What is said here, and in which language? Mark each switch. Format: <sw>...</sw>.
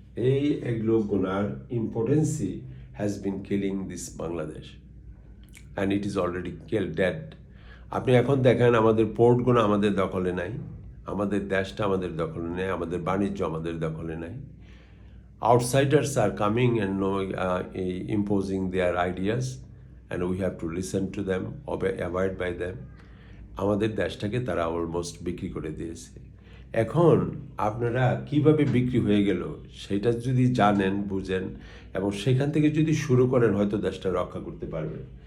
<bn>এই এগুলোর ইম্পর্টেন্সই</bn> <en>Has been killing this Bangladesh, and it is already dead.</en> <bn>আপনি এখন দেখেন আমাদের পোর্টগুলো আমাদের দখলে নাই, আমাদের দেশটা আমাদের দখলে নেই, আমাদের বাণিজ্য আমাদের দখলে নাই।</bn> <en>Outsiders are coming and imposing their ideas, and we have to listen to them, abide by them.</en> <bn>আমাদের দেশটাকে তারা অলমোস্ট বিক্রি করে দিয়েছে। এখন আপনারা কিভাবে বিক্রি হয়ে গেল সেটা যদি জানেন, বুঝেন এবং সেখান থেকে যদি শুরু করেন, হয়তো দেশটা রক্ষা করতে পারবেন।</bn>